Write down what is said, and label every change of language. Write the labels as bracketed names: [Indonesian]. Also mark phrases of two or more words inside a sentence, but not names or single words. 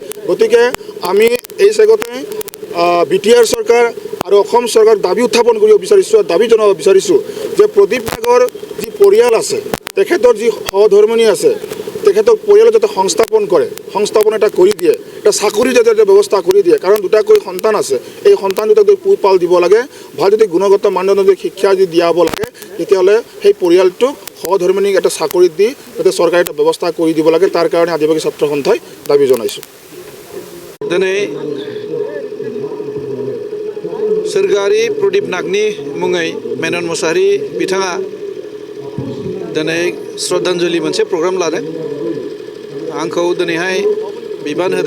[Assamese] গতিকে আমি এই চেগতে BTR চৰকাৰ আৰু অসম চৰকাৰ দাবী উত্থাপন কৰিব বিচাৰিছোঁ, দাবী জনাব বিচাৰিছোঁ যে প্ৰদীপ নাগৰ যি পৰিয়াল আছে, তেখেতৰ যি সহধৰ্মিনী আছে, তেখেতক পৰিয়ালত যাতে সংস্থাপন এটা কৰি দিয়ে, এটা চাকৰি যাতে ব্যৱস্থা কৰি দিয়ে। কাৰণ দুটাকৈ সন্তান আছে, এই সন্তান দুটাক যদি পোহপাল দিব লাগে, ভাল যদি গুণগত মানদণ্ডৰ যদি শিক্ষা যদি দিয়াব লাগে, তেতিয়াহ'লে সেই পৰিয়ালটোক সহধৰ্মিনীক এটা চাকৰিত দি যাতে চৰকাৰে এটা ব্যৱস্থা কৰি দিব লাগে। তাৰ কাৰণে আদিবাসী ছাত্ৰ সন্থাই দাবী জনাইছোঁ। [Bodo] दिनै सोरगोआरि प्रदीप नागनि मुङै मेनन मुसाहारि बिथाङा दिनै श्रद्धांजलि मोनसे प्रग्राम लादों। आंखौ दिनैहाय बिबान होदों।